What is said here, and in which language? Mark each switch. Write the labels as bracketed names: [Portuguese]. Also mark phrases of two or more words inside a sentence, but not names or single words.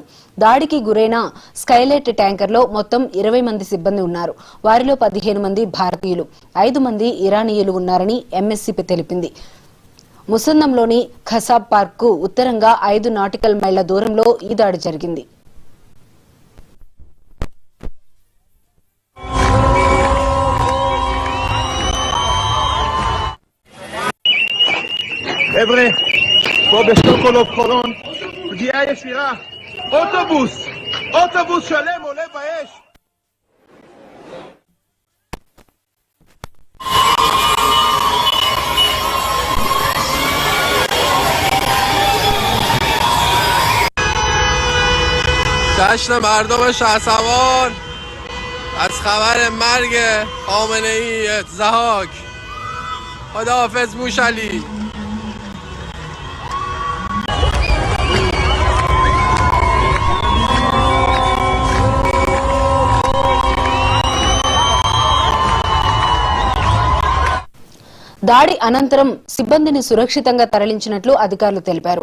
[Telugu] దాడికి గురైన స్కైలైట్ ట్యాంకర్లో మొత్తం 20 మంది సిబ్బంది ఉన్నారు. వారిలో 15 మంది భారతీయులు, 5 మంది ఇరానీయులు ఉన్నారని ఎంఎస్సీ తెలిపింది. ముసందంలోని ఖసాబ్ పార్క్ కు ఉత్తరంగా 5 నాటికల్ మైళ్ల దూరంలో ఈ దాడి జరిగింది. [Hebrew] חבר'ה, פה בשטוקהולם חולון, פגיעה ישירה, אוטובוס שלם עולה באש. [Persian] جشن مردم شهسوار از خبر مرگ خامنه ای ضحاک. خداحافظ موشعلی. [Telugu] దాడి అనంతరం సిబ్బందిని సురక్షితంగా తరలించినట్లు అధికారులు తెలిపారు.